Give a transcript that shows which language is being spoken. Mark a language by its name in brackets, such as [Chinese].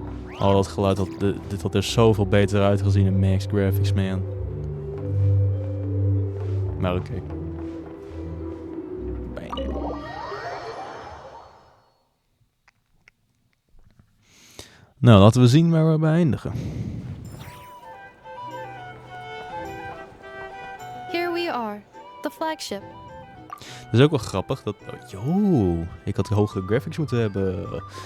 [Dutch] Oh, dat geluid, dit had er zoveel beter uitgezien in Max Graphics, man. Maar oké. Nou, laten we zien waar we bij eindigen. [English] Here we are, the flagship. [Dutch] Dat is ook wel grappig dat... ik had hogere graphics moeten hebben.